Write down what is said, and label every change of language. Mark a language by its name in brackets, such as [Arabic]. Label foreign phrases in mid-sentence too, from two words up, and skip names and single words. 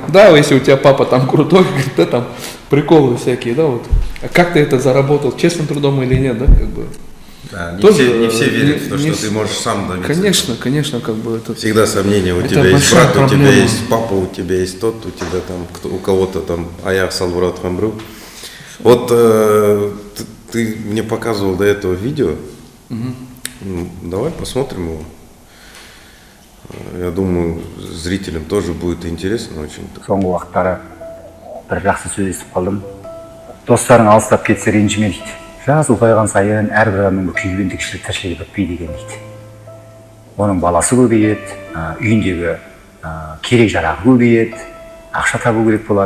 [Russian] Да, если у тебя папа там крутой, да, там приколы всякие, да, вот. А как ты это заработал? Честным трудом или нет, да, как бы? Да, не тоже, все верят в то, что ты можешь сам добиться. Конечно, как бы это. Всегда сомнения, у тебя есть брат, у тебя есть папа, у тебя есть тот, у тебя там, у кого-то там, аяқ салбырат хамбру. Вот ты мне показывал до этого видео, давай посмотрим его. Я думаю, зрителям тоже будет интересно очень. [Kazakh] Соңғы уақыттары бір жақсы сөз естіп қалдым. Достарың алыстап кетсе ренжіме дейді. Жас ұлғайған сайын әрбір адамның бір күйбеңдікшілік тіршілігі бітпейді екен дейді. Оның баласы көбейеді, үйіндегі керек жарағы көбейеді, ақша табу керек болады.